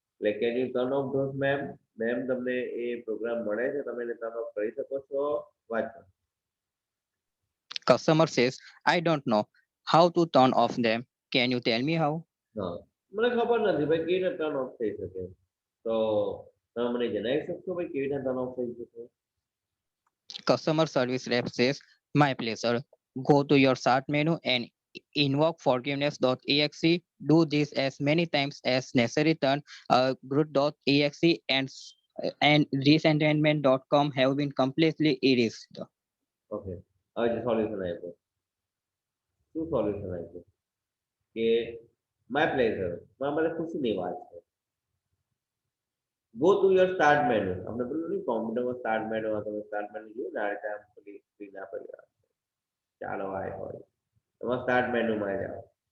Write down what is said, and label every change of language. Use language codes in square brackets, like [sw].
[gu] એટલે [en] Can you turn off those ma'am? [gu] Ma'am તમને એ programme મળે છે, તમે એને ટર્ન ઓફ કરી શકો છો. વાંચો. [en] Customer says, I don't know how to turn off them. Can you tell me how? [gu] હા, મને ખબર નથી ભાઈ કેવી રીતે ટર્ન ઓફ થઈ શકે. તો તમે મને જણાવી શકશો ભાઈ કેવી રીતે ટર્ન ઓફ થઈ શકે? [en] Customer service rep says, my pleasure. Go to your start menu and invoke forgiveness.exe. Do this as many times as necessary. Turn group.exe and resentment.com have been completely erased. [gu] Okay, હવે જે solution આપ્યું, શું solution આપ્યું કે [en] my pleasure, [gu] મારા માટે ખુશીની વાત છે. [en] Go to your start menu. [gu] આપણે પેલું નહીં કોમ્પ્યુટરમાં સ્ટાર્ટ મેનુમાં તમે સ્ટાર્ટ મેનુ જોયું ને, આ રીતે આમ પેલી સ્ક્રીન આપેલી હોય, ચાલો આ હોય, એમાં સ્ટાર્ટ મેનુમાં જાઓ.